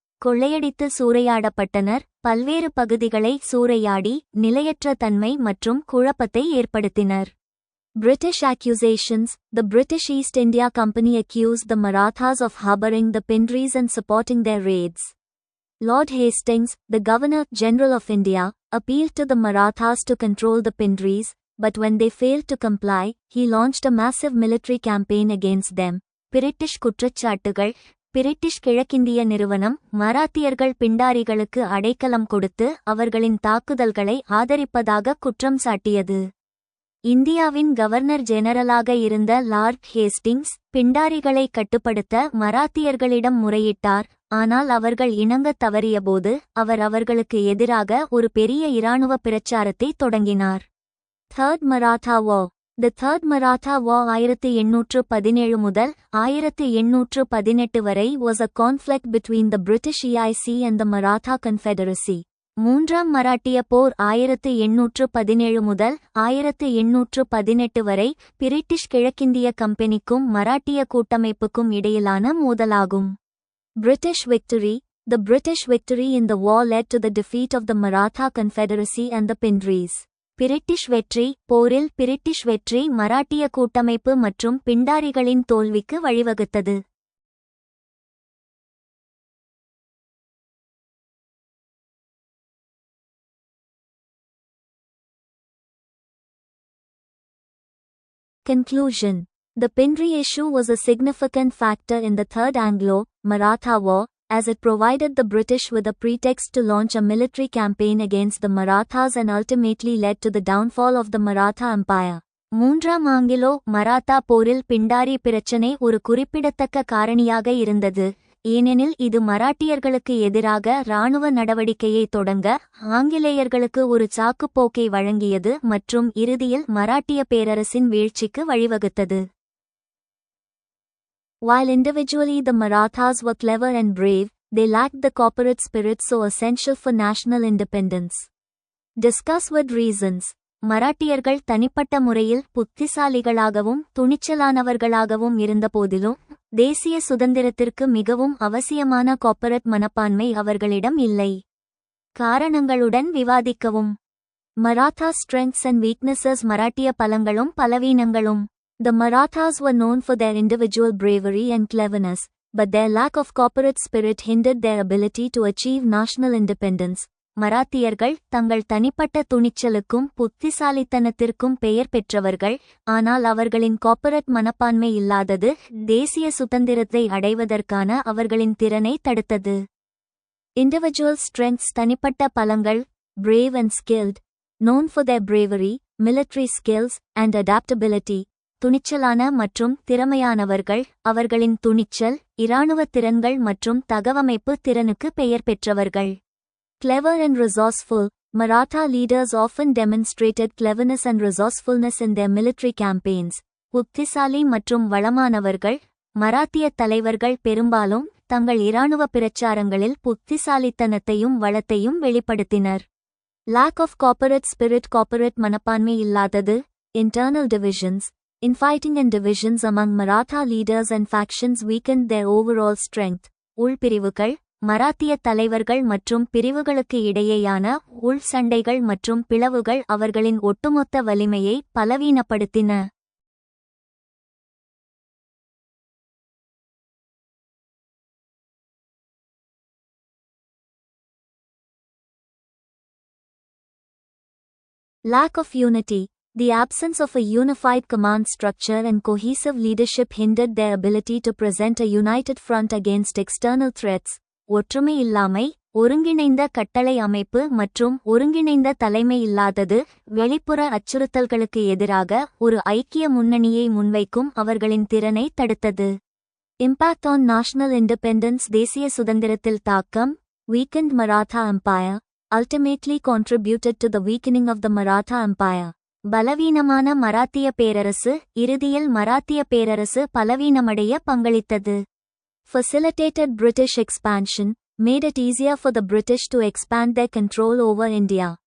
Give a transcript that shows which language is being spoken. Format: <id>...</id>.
<ta>கொள்ளையடித்து சூறையாடப்பட்டனர், பல்வேறு பகுதிகளை சூறையாடி நிலையற்ற தன்மை மற்றும் குழப்பத்தை ஏற்படுத்தினர்.</ta> <en>British accusations. The British East India Company accused the Marathas of harboring the Pindris and supporting their raids. Lord Hastings, the Governor-General of India, appealed to the Marathas to control the Pindris, but when they failed to comply, he launched a massive military campaign against them.</en> <ta>British குற்றச்சாட்டுகள். British கிழக்கிந்திய நிறுவனம் மராத்தியர்கள் பிண்டாரிகளுக்கு அடைக்கலம் கொடுத்து அவர்களின் தாக்குதல்களை ஆதரிப்பதாக குற்றம் சாட்டியது. இந்தியாவின் கவர்னர் ஜெனரலாக இருந்த லார்ட் ஹேஸ்டிங்ஸ் பிண்டாரிகளை கட்டுப்படுத்த மராத்தியர்களிடம் முறையிட்டார். ஆனால் அவர்கள் இணங்கத் தவறியபோது அவர் அவர்களுக்கு எதிராக ஒரு பெரிய இராணுவ பிரச்சாரத்தை தொடங்கினார்.</ta> <en>Third Maratha War. The Third Maratha War</en> <ta>1817 முதல் 1818 வரை</ta> <en>was a conflict between the British EIC and the Maratha Confederacy.</en> <ta>மூன்றாம் மராட்டிய போர் 1817 முதல் 1818 வரை பிரிட்டிஷ் கிழக்கிந்திய கம்பெனிக்கும் மராட்டிய கூட்டமைப்புக்கும் இடையிலான மோதலாகும்.</ta> <en>British victory. The British victory in the war led to the defeat of the Maratha Confederacy and the Pindris.</en> <ta>British வெற்றி. போரில் British வெற்றி மராட்டிய கூட்டமைப்பு மற்றும் பிண்டாரிகளின் தோல்விக்கு வழிவகுத்தது.</ta> <en>Conclusion. The Pindri issue was a significant factor in the Third Anglo-Maratha War, as it provided the British with a pretext to launch a military campaign against the Marathas and ultimately led to the downfall of the Maratha Empire.</en> <ta>மூன்றாம் Anglo Maratha போரில் பிண்டாரி பிரச்சினை ஒரு குறிப்பிடத்தக்க காரணியாக இருந்தது, ஏனெனில் இது மராட்டியர்களுக்கு எதிராக இராணுவ நடவடிக்கையை தொடங்க ஆங்கிலேயர்களுக்கு ஒரு சாக்குப்போக்கை வழங்கியது மற்றும் இறுதியில் மராட்டிய பேரரசின் வீழ்ச்சிக்கு வழிவகுத்தது.</ta> <en>While individually the Marathas were clever and brave, they lacked the corporate spirit so essential for national independence. Discuss with reasons.</en> <ta>மராட்டியர்கள் தனிப்பட்ட முறையில் புத்திசாலிகளாகவும் துணிச்சலானவர்களாகவும் இருந்தபோதிலும் தேசிய சுதந்திரத்திற்கு மிகவும் அவசியமான கார்ப்பரேட் மனப்பான்மை அவர்களிடம் இல்லை. காரணங்களுடன் விவாதிக்கவும்.</ta> <en>Maratha strengths and weaknesses.</en> <ta>மராட்டிய பலங்களும் பலவீனங்களும்.</ta> <en>The Marathas were known for their individual bravery and cleverness, but their lack of corporate spirit hindered their ability to achieve national independence.</en> <ta>மராத்தியர்கள் தங்கள் தனிப்பட்ட துணிச்சலுக்கும் புத்திசாலித்தனத்திற்கும் பெயர் பெற்றவர்கள், ஆனால் அவர்களின் கார்ப்பரேட் மனப்பான்மை இல்லாதது தேசிய சுதந்திரத்தை அடைவதற்கான அவர்களின் திறனை தடுத்தது.</ta> <en>Individual strengths.</en> <ta>தனிப்பட்ட பலங்கள்.</ta> <en>Brave and skilled. Known for their bravery, military skills, and adaptability.</en> <ta>துணிச்சலான மற்றும் திறமையானவர்கள், அவர்களின் துணிச்சல், இராணுவ திறன்கள் மற்றும் தகவமைப்பு திறனுக்கு பெயர் பெற்றவர்கள்.</ta> <en>Clever and resourceful. Maratha leaders often demonstrated cleverness and resourcefulness in their military campaigns.</en> <ta>புத்திசாலி மற்றும் வளமானவர்கள். மராத்திய தலைவர்கள் பெரும்பாலும் தங்கள் இராணுவ பிரச்சாரங்களில் புத்திசாலித்தனத்தையும் வளத்தையும் வெளிப்படுத்தினர்.</ta> <en>Lack of corporate spirit.</en> <ta>Corporate மனப்பான்மை இல்லாதது.</ta> <en>Internal divisions. Infighting and divisions among Maratha leaders and factions weakened their overall strength.</en> <ta>உள்பிரிவுகள். மராத்திய தலைவர்கள் மற்றும் பிரிவுகளுக்கு இடையேயான உள் சண்டைகள் மற்றும் பிளவுகள் அவர்களின் ஒட்டுமொத்த வலிமையை பலவீனப்படுத்தின.</ta> <en>Lack of unity. The absence of a unified command structure and cohesive leadership hindered their ability to present a united front against external threats.</en> <ta>ஒற்றுமை இல்லாமை, ஒருங்கிணைந்த கட்டளை அமைப்பு மற்றும் ஒருங்கிணைந்த தலைமை இல்லாதது வெளிப்புற அச்சுறுத்தல்களுக்கு எதிராக ஒரு ஐக்கிய முன்னணியை முன்வைக்கும் அவர்களின் திறனை தடுத்தது.</ta> <en>Impact on national independence.</en> <ta>தேசிய சுதந்திரத்தில் தாக்கம்.</ta> <en>Weakened Maratha Empire. Ultimately contributed to the weakening of the Maratha Empire.</en> <ta>பலவீனமான மராத்திய பேரரசு. இறுதியில் மராத்திய பேரரசு பலவீனமடைய பங்களித்தது.</ta> <en>Facilitated British expansion, made it easier for the British to expand their control over India.</en>